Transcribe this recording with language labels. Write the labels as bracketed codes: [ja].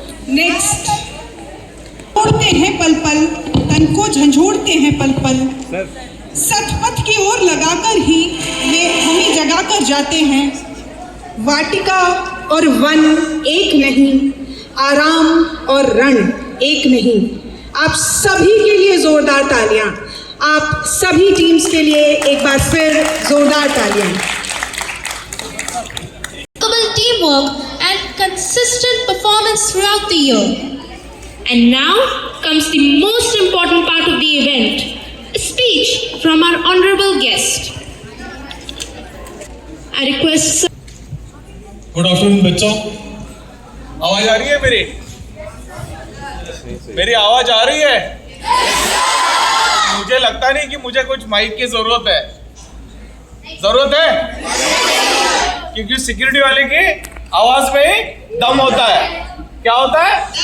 [hi] Next, उड़ते हैं पल पल, तन को झंझोड़ते हैं पल पल, सतपथ की ओर लगाकर ही वे हमें जगाकर जाते हैं। वाटिका और वन एक नहीं, आराम और रण एक नहीं। आप सभी के लिए जोरदार तालियां। आप सभी टीम्स के लिए एक बार फिर जोरदार तालियां। [en] Teamwork and consistent performance throughout the year. And now comes the most important part of the event, a speech from our honorable guest. I request sir. Good afternoon [hi] बच्चों, आवाज आ रही है मेरी? मेरी आवाज आ रही है? मुझे लगता नहीं कि मुझे कुछ माइक की जरूरत है। जरूरत है क्योंकि सिक्योरिटी वाले की आवाज में ही दम होता है। क्या होता है?